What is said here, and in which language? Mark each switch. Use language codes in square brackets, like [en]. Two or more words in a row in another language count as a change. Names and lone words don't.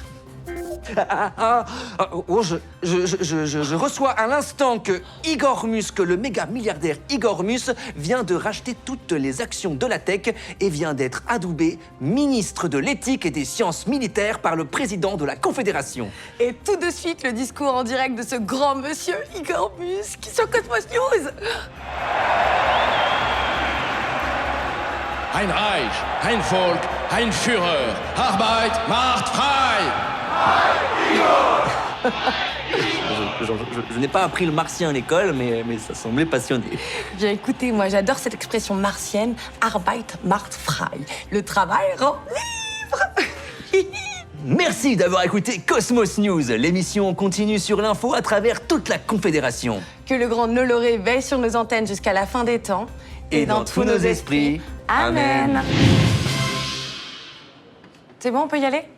[fr] Je reçois à l'instant que Igor Musk, le méga milliardaire Igor Musk, vient de racheter toutes les actions de la tech et vient d'être adoubé ministre de l'éthique et des sciences militaires par le président de la Confédération. Et tout de suite, le discours en direct de ce grand monsieur Igor Musk sur Cosmos News. [de] ein Reich, ein Volk, ein Führer. Arbeit macht frei! [fr] Je n'ai pas appris le martien à l'école, mais ça semblait passionné. Bien écoutez, moi j'adore cette expression martienne, [de] Arbeit macht frei. [fr] Le travail rend libre. Merci d'avoir écouté Cosmos News. L'émission continue sur l'info à travers toute la Confédération. Que le grand Noloré veille sur nos antennes jusqu'à la fin des temps. Et dans tous nos esprits. Amen. C'est bon, on peut y aller?